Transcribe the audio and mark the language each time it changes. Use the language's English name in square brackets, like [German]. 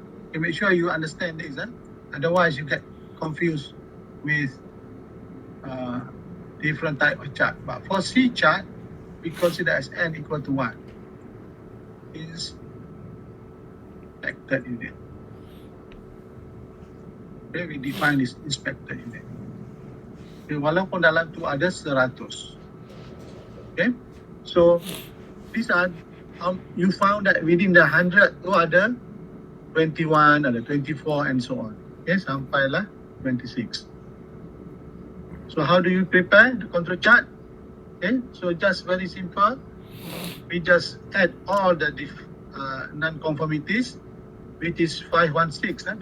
[English] Okay, make sure you understand this, otherwise you get confused with different type of chart. But for C chart, we consider as n equal to 1 is inspected unit. Okay, we define this inspected unit. [Malay] Okay, walaupun dalam tu ada 100. [English] Okay, so these are you found that within the 100 [Malay] tu ada 21, ada 24 [English] and so on. Okay, [Malay] sampailah 26. [English] So how do you prepare the control chart? Okay, so just very simple. We just add all the non-conformities, which is 516.